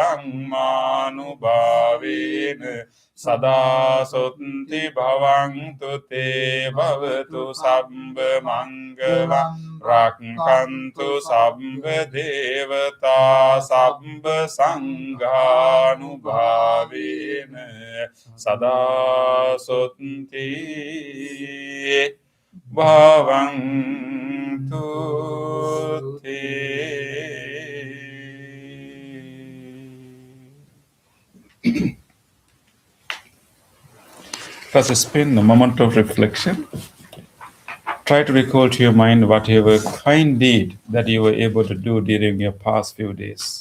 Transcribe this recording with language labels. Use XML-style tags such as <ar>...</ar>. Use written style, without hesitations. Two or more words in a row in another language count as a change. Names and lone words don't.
<pi>dhammanubhavena sada sotthi bhavantu te bhavatu sabba mangalam Rakkantu sabba devata sabba sanghanubhavena sada sotthi bhavantu te.</pi> <en>Let us spend a moment of reflection. Try to recall to your mind whatever kind deed that you were able to do during your past few days.</en>